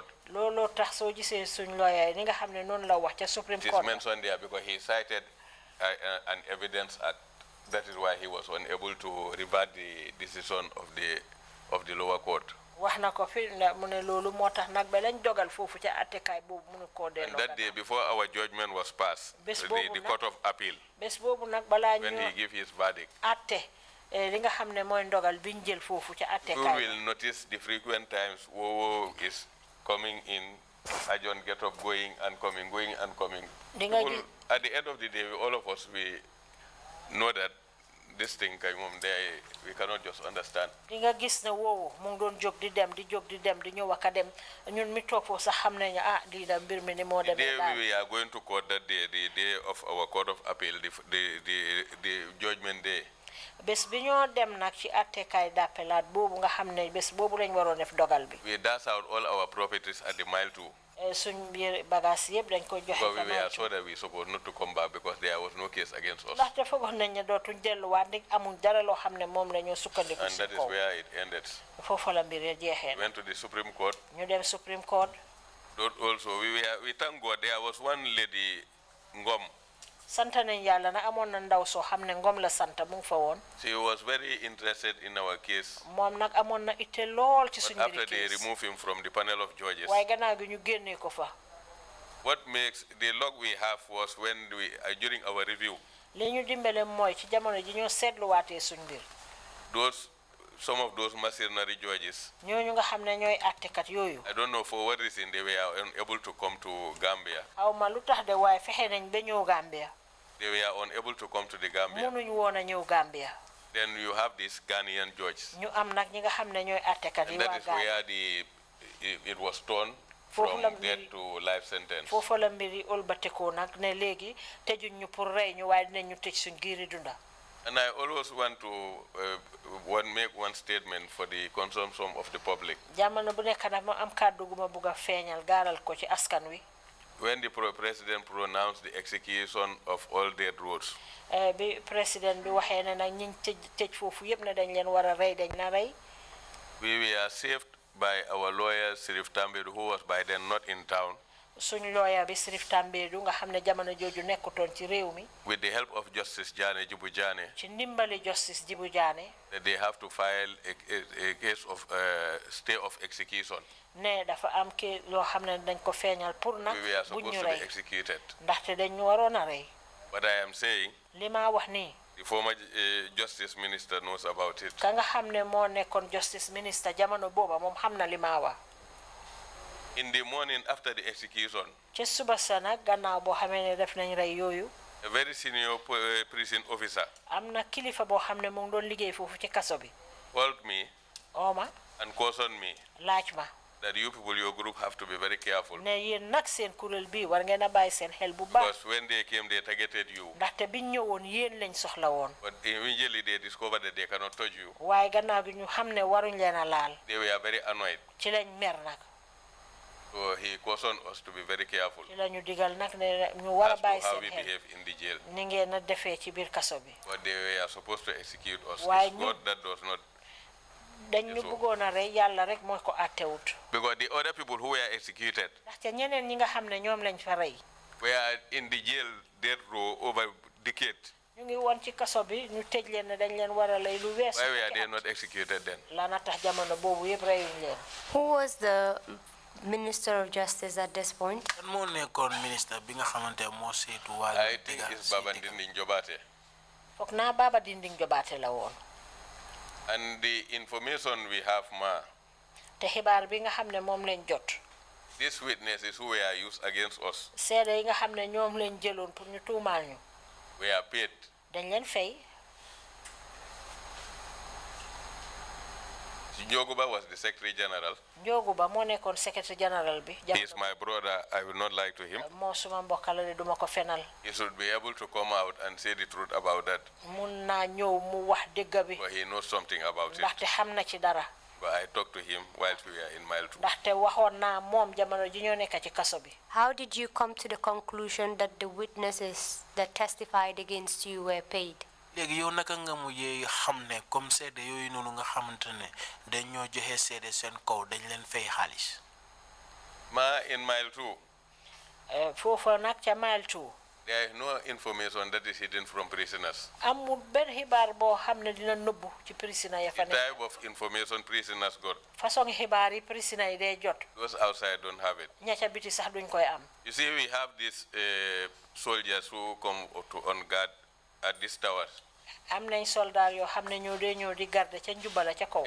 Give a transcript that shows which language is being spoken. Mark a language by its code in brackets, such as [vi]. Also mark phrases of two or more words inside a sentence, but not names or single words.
[wo] looloo tax soo gisee suñ lawyer ni nga xam ne noonu la wax ca [en] Supreme Court. It is mentioned there because he cited an evidence act. That is why he was unable to revert the decision of the lower court. [wo] wax na ko fi mu ne loolu moo tax nag ba lañ dogal foofu ca attekaay boobu mënu koo delloo. [en] And that day before our judgment was passed, the Court of Appeal, [wo] bés boobu nag balaa ñu [en] when he gave his verdict, [wo] atte li nga xam ne mooy ndogal biñ jël foofu ca attekaay. [en] You will notice the frequent times Wowo is coming in, Ajon get up, going and coming, going and coming. People, at the end of the day, all of us, we know that this thing, we cannot just understand. [wo] Di nga gis ne Wowo mu ngi doon jóg di dem di ñëw ak a dem ñun mi toog foofu sax xam nañu lii da mbir mi ni moo demee daal. [en] The day we are going to court that day, the day of our Court of Appeal, the judgment day. [wo] bés bi ñoo dem nag ci attekaay d'appelaat boobu nga xam ne bés boobu lañ waroon def dogal bi. [en] We dash out all our properties at the mile 2. [wo] suñ biir bagage yëpp dañ ko joxe. [en] But we were sure that we supposed not to come back because there was no case against us. [wo] ndaxte foogoon nañ ne dootuñ delluwaat ndig amuñ dara loo xam ne moom la ñoo sukkandiku. [en] And that is where it ended. [wo] foofu la mbir ya jeexee. [en] We went to the Supreme Court. [wo] ñu dem [en] Supreme Court. Also, we thank God there was one lady, Ngom. [wo] santa nañ yàlla na amoon na ndaw soo xam ne Ngom la santa mu ngi fa woon. [en] She was very interested in our case. [wo] moom nag amoon na itte lool ci suñu mbiri case. [en] After they removed him from the panel of judges. [wo] waaye gannaaw gi ñu génnee ko fa. [en] What makes the luck we have was when during our review. [wo] li ñu dimbale mooy ci jamono ji ñoo seetluwaatee suñ mbir. [en] Some of those mercenary judges. [wo] ñooñu nga xam ne ñooy àttekat yooyu. [en] I don't know for what reason they were unable to come to Gambia. [wo] aw ma lu tax de waaye fexe nañ ba ñëw Gambia. [en] They were unable to come to the Gambia. [wo] mënuñ woon a ñëw Gambia. [en] Then you have these Ghanaian judges. [wo] ñu am nag ñi nga xam ne ñooy àttekat yi waa Gambia. [en] And that is where it was torn from death to life sentence. [wo] foofu la mbiri ëlbatekoo nag ne léegi tëjuñ ñu pour rey ñu waaye dinañ ñu tëj suñ giiri dunda. [en] And I always want to make one statement for the consumption of the public. [wo] jamono bu nekk nag ma am kàddu gu ma bugg a feeñal gaaral ko ci askan wi. [en] When the president pronounced the execution of all dead roads. [wo] bi président bi waxee ne nag ñiñ tëj foofu yëpp ne dañ leen war a rey dañ na rey. [en] We were saved by our lawyer Sirif Tambedu, who was by then not in town. [wo] suñ lawyer bi Sirif Tambedu nga xam ne jamono jooju nekkutoon ci réew mi. [en] With the help of Justice Jane Jibu Jane. [wo] ci ndimbali Justice Jibu Jane. [en] They have to file a case of stay of execution. [wo] ne dafa am ke loo xam ne dañ ko feeñal pour nag. [en] We were [wo] buñ ñu [en] supposed to be [wo] rey [en] executed. [wo] ndaxte dañ ñu waroon a rey. [en] But I am saying. [wo] li ma wax nii. [en] The former justice minister knows about it. [wo] ka nga xam ne moo nekkoon [en] justice minister [wo] jamono booba moom xam na li ma wax. [en] In the morning after the execution. [wo] ci suba sa nag gannaaw boo xamee ne def nañ rey yooyu. [en] A very senior prison officer. [wo] am na kilifa boo xam ne mu ngi doon liggéey foofu ci kaso bi. [en] Called me. [wo] ooma. [en] And cautioned me. [wo] laaj ma. [en] That you people, your group, have to be very careful. [wo] ne yéen nag seen kuréel bi war ngeen a bàyyi seen xel bu baax. [en] Because when they came, they targeted you. [wo] ndaxte biñ ñëwoon yéen lañ soxla woon. [en] But immediately they discovered that they cannot touch you. [wo] waaye gannaaw gi ñu xam ne waruñ leen a laal. [en] They were very annoyed. [wo] ci lañ mer nag. [en] So he cautioned us to be very careful. [wo] ci la ñu digal nag ne ñu war a bàyyi [en] As to how [wo] seen [en] we [wo] xel. [en] behave in the jail. [wo] ni ngeen a defee ci biir kaso bi. [en] But they were supposed to execute us. Why It's God that does not. [wo] dañ ñu bëggoon a rey yàlla rek mooy ko àttewut. [en] Because the other people who were executed. [wo] ndaxte ñeneen ñi nga xam ne ñoom lañ fa rey. [en] Were in the jail death row over decades. [wo] ñu ngi woon ci kaso bi ñu tëj leen ne dañ leen war a lay lu weesu. [en] Why were they not executed then? [wo] lana tax jamono boobu yëpp reyuñ leen. [en] Who was the Minister of Justice at this point? [wo] moo nekkoon ministre bi nga xamante moo saytu wàllu. [en] I think it's Baba Ndindi Njobate. [wo] foog naa Baba Dinding Jobaate la woon. [en] And the information we have, [wo] ma. te xibaar bi nga xam ne moom lañ jot. [en] These witnesses who were used against us. [wo] seede yi nga xam ne ñoom lañ jëloon pour ñu tuumaal ñu. [en] Were paid. [wo] dañ leen fay. [en] Njoguba was the Secretary General. [wo] Njoguba moo nekkoon [en] Secretary General [wo] bi. [en] He is my brother. I will not lie to him. [wo] moo suma mbokk la de duma ko fenal. [en] He should be able to come out and say the truth about that. [wo] mun naa ñëw mu wax dëgg bi. [en] But he knows something about it. [wo] ndaxte xam na ci dara. [en] But I talked to him whilst we were in Mile 2. [wo] ndaxte waxoon naa moom jamono ji ñoo nekk ci kaso bi. [en] How did you come to the conclusion that the witnesses that testified against you were paid? [wo] léegi yow naka nga mujjee xam ne comme seede yooyu noonu nga xamante ne dañ ñoo joxe seede seen kaw dañ leen fay xaalis. [en] Ma in Mile 2. [wo] foofu nag ca Mile 2. [en] There is no information that is hidden from prisoners. [wo] amul benn xibaar boo xam ne dina nëbbu ci prisoner ya fa [en] The [wo] nekk. [en] type of information prisoners got, [wo] façon xibaar yi prisoner yi day jot. [en] those outside don't have it. [wo] ña ca biti sax duñ koy am. [en] You see, we have these soldiers who come on guard at these towers. [wo] am nañ soldat yoo xam ne ñoo dee ñëw di garde ca njubala ca kaw.